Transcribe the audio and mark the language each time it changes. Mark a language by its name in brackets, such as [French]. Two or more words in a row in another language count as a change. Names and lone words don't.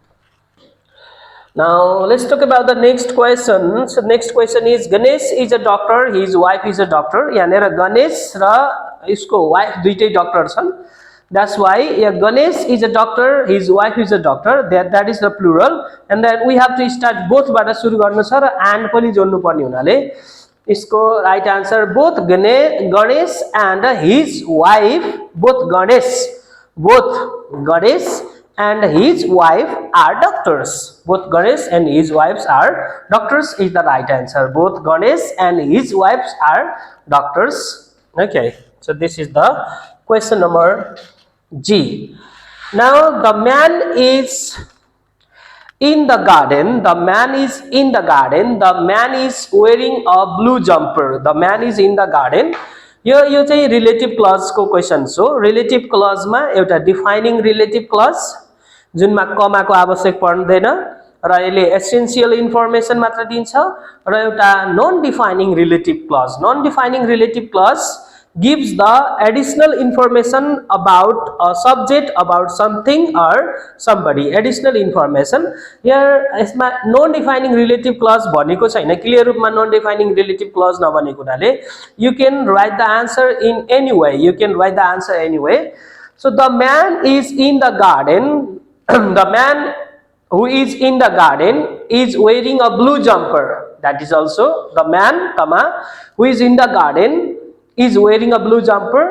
[English] Now let's talk about the next question. So next question is Ganesh is a doctor. His wife is a doctor. [Nepali] यहाँ Ganesh ra isko wife दुईटै doctor छन्. [English] That's why Ganesh is a doctor. His wife is a doctor. That is the plural. And then we have to start both [Nepali] बाट सुरु गर्नु छ र [English] and [Nepali] पनि जोड्नु पर्ने हुनाले इसको [English] right answer both Ganesh and his wife, both Ganesh and his wife are doctors. Both Ganesh and his wives are doctors is the right answer. Both Ganesh and his wives are doctors. Okay, so this is the question number G. Now the man is in the garden. The man is in the garden. The man is wearing a blue jumper. The man is in the garden. [Nepali] यो चाहिँ [English] relative clause [Nepali] को question. [English] So relative clause [Nepali] मा एउटा [English] defining relative clause [Nepali] जुनमा कमा को आवश्यक पर्दैन र यसले [English] essential information [Nepali] मात्र दिन्छ र एउटा [English] non defining relative clause. Non defining relative clause gives the additional information about a subject, about something or somebody. Additional information. Here यसमा non defining relative clause [Nepali] भनेको छैन. क्लियर रूपमा [English] non defining relative clause [Nepali] नभनेको हुनाले [English] you can write the answer in any way. You can write the answer anyway. So the man is in the garden. The man who is in the garden is wearing a blue jumper. That is also the man, who is in the garden is wearing a blue jumper.